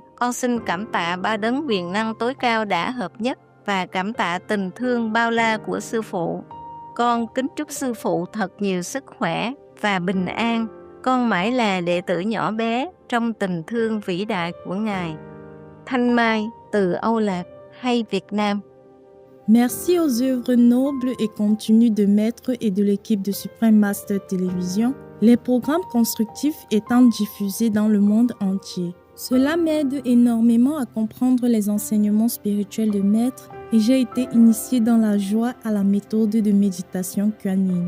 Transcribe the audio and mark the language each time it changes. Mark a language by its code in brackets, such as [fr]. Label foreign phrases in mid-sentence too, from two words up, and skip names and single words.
[vi] Con xin cảm tạ ba đấng quyền năng tối cao đã hợp nhất và cảm tạ tình thương bao la của Sư Phụ. Con kính chúc Sư Phụ thật nhiều sức khỏe và bình an. Con mãi là đệ tử nhỏ bé trong tình thương vĩ đại của Ngài. Thanh Mai từ Âu Lạc hay Việt Nam. [fr] Merci aux œuvres nobles et continues de maîtres et de l'équipe de Supreme Master Télévision, les programmes constructifs étant diffusés dans le monde entier. Cela m'aide énormément à comprendre les enseignements spirituels de maîtres et j'ai été initiée dans la joie à la méthode de méditation Kuan Yin.